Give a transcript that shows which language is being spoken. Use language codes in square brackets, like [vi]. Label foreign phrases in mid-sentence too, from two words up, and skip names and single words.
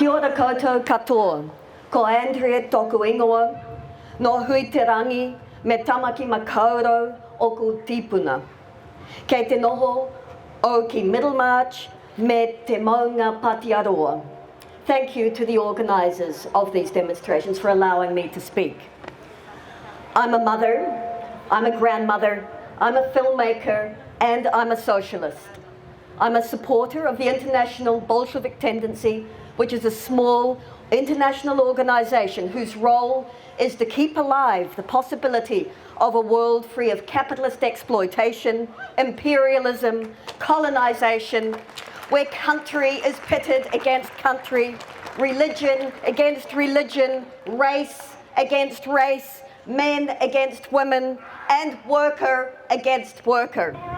[mi] Tēnā koutou katoa, ko Andrea tōku ingoa, no hui te rangi me tamaki makaurau o ku tipuna. Kei te noho o ki Middlemarch me te maunga Patiaroa. [en] Thank you to the organisers of these demonstrations for allowing me to speak. I'm a mother, I'm a grandmother, I'm a filmmaker, and I'm a socialist. I'm a supporter of the International Bolshevik Tendency, which is a small international organisation whose role is to keep alive the possibility of a world free of capitalist exploitation, imperialism, colonisation, where country is pitted against country, religion against religion, race against race, men against women, and worker against worker.